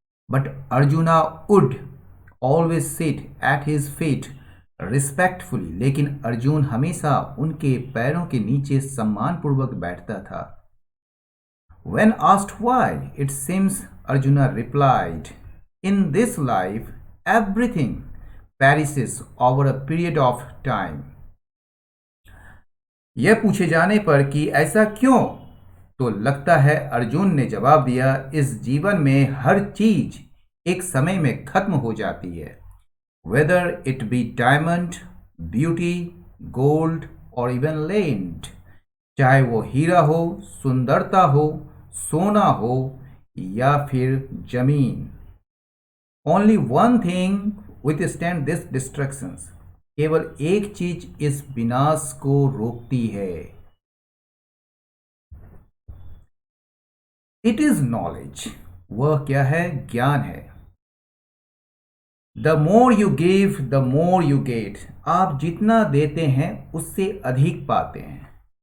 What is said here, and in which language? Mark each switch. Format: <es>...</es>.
<en>But Arjuna would always sit at his feet respectfully.</en> <hi>लेकिन अर्जुन हमेशा उनके पैरों के नीचे सम्मानपूर्वक बैठता था।</hi> <en>When asked why, it seems Arjuna replied, In this life, everything perishes over a period of time.</en> <hi>यह पूछे जाने पर कि ऐसा क्यों, तो लगता है अर्जुन ने जवाब दिया, इस जीवन में हर चीज एक समय में खत्म हो जाती है।</hi> <en>Whether it be diamond, beauty, gold or even land.</en> <hi>चाहे वो हीरा हो, सुंदरता हो, सोना हो या फिर जमीन.</hi> <en>Only one thing withstand this destructions.</en> <hi>केवल एक चीज इस विनाश को रोकती है.</hi> <en>It is knowledge.</en> <hi>वह क्या है? ज्ञान है.</hi> <en>The more you give, the more you get.</en> <hi>आप जितना देते हैं उससे अधिक पाते हैं.</hi>